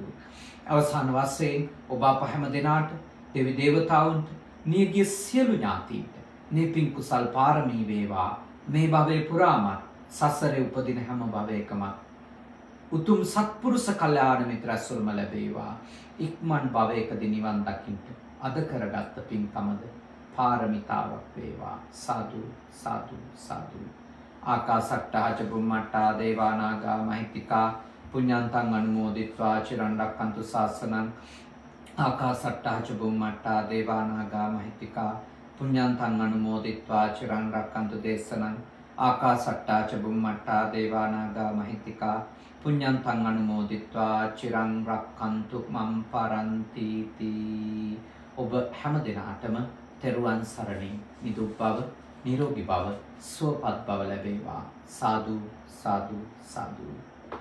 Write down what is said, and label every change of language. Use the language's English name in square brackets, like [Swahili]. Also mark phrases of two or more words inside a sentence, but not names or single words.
[Sinhala] අවසාන වශයෙන් ඔබ අප හැම දෙනාට, දෙවි දේවතාවුන්ට, නියගිය සියලු ඥාතීන්ට මේ පින් කුසල් පාරමී වේවා. මේ භවයේ පුරාම සසරේ උපදින හැම භවයකම උතුම් සත්පුරුෂ කල්යාණ මිත්‍ර ඇසුරම ලැබේවා. ඉක්මන් භවයකදී නිවන් දකින්න අද කරගත්ත පින්කමද පාරමිතාවක් වේවා. සාදු සාදු සාදු. [Pali] ආකාසට්ටා ච බුම්මට්ටා දේවා නාග මහිත්‍තිකා පුඤ්ඤන්තං අනුමෝදිත්වා චිරන් රැක්කන්තු ශාසනං. ආකාසට්ටා ච බුම්මට්ටා දේවා නාග මහිත්‍තිකා පුඤ්ඤන්තං අනුමෝදිත්වා චිරං රක්ඛන්තු දේශනං ආකාසට්ටා ච බුම්මට්ටා දේවානාගා මහිත්‍තිකා පුඤ්ඤන්තං අනුමෝදිත්වා චිරං රක්ඛන්තු මම් පරන්ති තී. [Sinhala] ඔබ හැම දිනාටම තෙරුවන් සරණින් නිදුක් බව නිරෝගී බව සුවපත් බව ලැබේවා. සාදු සාදු සාදු.